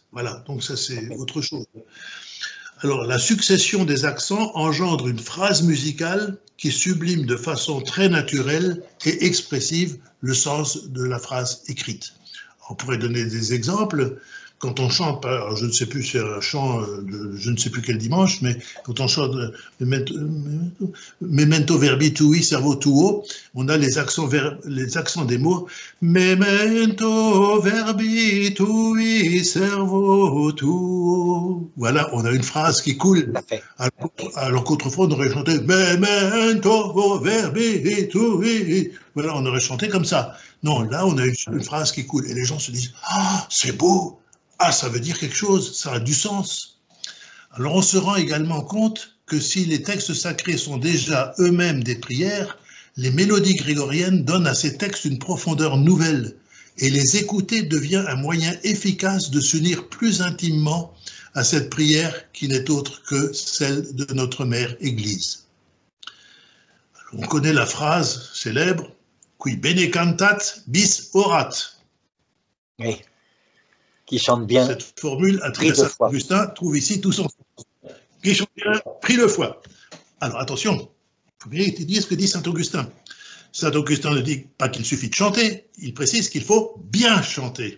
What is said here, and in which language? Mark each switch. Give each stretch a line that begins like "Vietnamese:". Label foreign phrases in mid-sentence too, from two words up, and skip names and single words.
French: Voilà, donc ça, c'est autre chose. Alors, la succession des accents engendre une phrase musicale qui sublime de façon très naturelle et expressive le sens de la phrase écrite. On pourrait donner des exemples. Quand on chante, alors je ne sais plus, c'est un chant de je ne sais plus quel dimanche, mais quand on chante
Latin: Memento verbi tui servo tuo,
French: on a les accents des mots
Latin: Memento verbi tui servo tuo.
French: Voilà, on a une phrase qui coule. Alors qu'autrefois on aurait chanté
Latin: Memento verbi tui.
French: Voilà, on aurait chanté comme ça. Non, là on a une phrase qui coule et les gens se disent ah, c'est beau. Ah, ça veut dire quelque chose, ça a du sens. Alors on se rend également compte que si les textes sacrés sont déjà eux-mêmes des prières, les mélodies grégoriennes donnent à ces textes une profondeur nouvelle et les écouter devient un moyen efficace de s'unir plus intimement à cette prière qui n'est autre que celle de notre mère Église. On connaît la phrase célèbre «
Latin: Qui bene cantat bis orat ».
French: Oui. Qui chante bien. Cette formule attribuée à Saint Augustin trouve ici tout son sens. Qui chante bien, prie deux fois. Alors attention, il faut bien étudier ce que dit Saint Augustin. Saint Augustin ne dit pas qu'il suffit de chanter, il précise qu'il faut bien chanter.